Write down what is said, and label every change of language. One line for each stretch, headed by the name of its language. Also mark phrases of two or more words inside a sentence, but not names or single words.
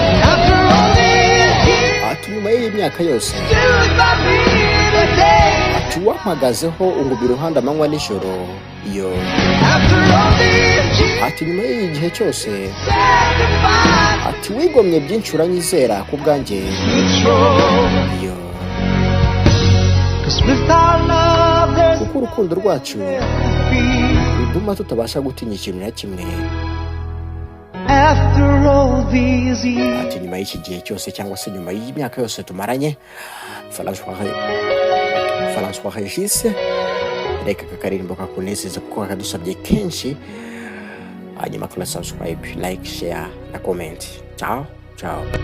English: After all these years.
Kinyarwanda: Ati, "Nyuma y'iyi myaka yose."
English: Stood by me today.
Kinyarwanda: Ati, "Wampagazeho unguma iruhande amanywa nijoro."
English: Yo. After all these years.
Kinyarwanda: Ati, "Nyuma y'iyi gihe cyose."
English: Sacrifice.
Kinyarwanda: Ati, "Wigomye byinshi uranyizera ku bwanjye."
English: Control. Yo. 'Cause with our love, there's
Kinyarwanda: Kuko urukundo rwacu
English: nothing to fear.
Kinyarwanda: rutuma tutabasha gutinya ikintu na kimwe.
English: After all these years.
Kinyarwanda: Ati, "Nyuma y'iki gihe cyose cyangwa se nyuma y'imyaka yose tumaranye." François Re-, François Regis. Reka aka karirimbo kakunezeza kuko kakadusabye kenshi. Hanyuma kora subscribe, like, share na comment.
Italian: Ciao, ciao.